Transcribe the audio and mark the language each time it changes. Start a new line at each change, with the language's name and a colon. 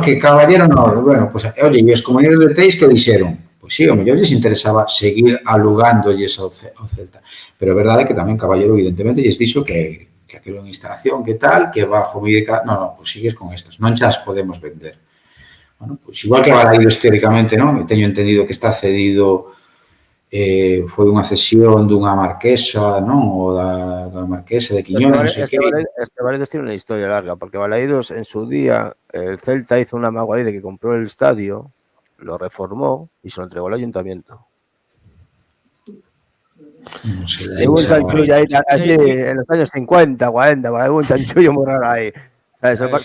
Galician: Que Caballero non, bueno, pues, oye, e os comuneiros de Teis que dixeron? Pois sí, ao mellor lles interesaba seguir alugándolles ao Celta. Pero a verdade é que tamén Caballero, evidentemente, lles dixo que aquilo é unha instalación, que tal,
Spanish: que bajo mi...
Galician: Non, pois sigues con estas, non xa as podemos vender. Bueno, pues igual que Balaídos teóricamente, non? Teño entendido que está cedido, foi unha cesión dunha marquesa, non? Ou da marquesa de Quiñones, non sei que.
Spanish: Balaídos tiene una historia larga, porque Balaídos en su día, el Celta hizo una mago ahí de que compró el estadio, lo reformó y se lo entregó al ayuntamiento. No sé, Hubo un chanchullo ahí en los años 50, 40, hubo un chanchullo muy raro ahí. ¿Sabes?